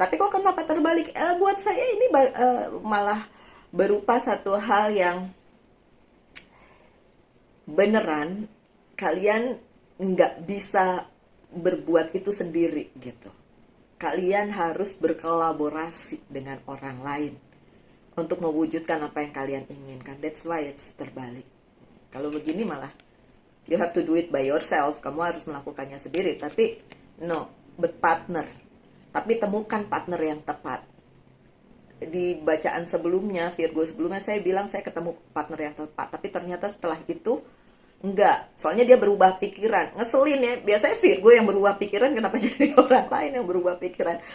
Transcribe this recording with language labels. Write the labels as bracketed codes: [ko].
[id] Tapi kok kenapa terbalik? Buat saya ini malah berupa satu hal yang beneran kalian nggak bisa berbuat itu sendiri gitu. Kalian harus berkolaborasi dengan orang lain untuk mewujudkan apa yang kalian inginkan. [en] That's why it's terbalik. Kalau begini malah you have to do it by yourself. [id] Kamu harus melakukannya sendiri. Tapi no, but partner. Tapi temukan partner yang tepat. Di bacaan sebelumnya, Virgo sebelumnya, saya bilang saya ketemu partner yang tepat. Tapi ternyata setelah itu enggak, soalnya dia berubah pikiran. Ngeselin ya, biasanya Virgo yang berubah pikiran, kenapa jadi orang lain yang berubah pikiran?